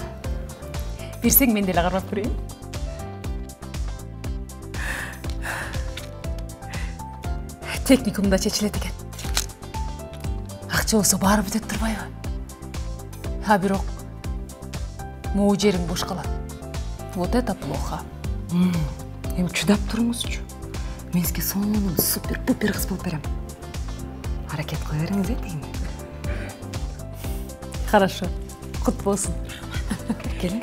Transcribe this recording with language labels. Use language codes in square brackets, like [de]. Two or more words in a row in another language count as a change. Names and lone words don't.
[ky] Берсең мен деле карап көрөйүн. Техникумда чечилет экен. Акча болсо баары бүтөт турбайбы? А бирок могу жериң бош калат. [ru] Вот это плохо. [ky] Эми чыдап туруңузчу. Мен сизге сонун супер-пупер кыз болуп берем. Аракет кыла бериңиз, дейм. Хорошо. Кут болсун. Келиңиз.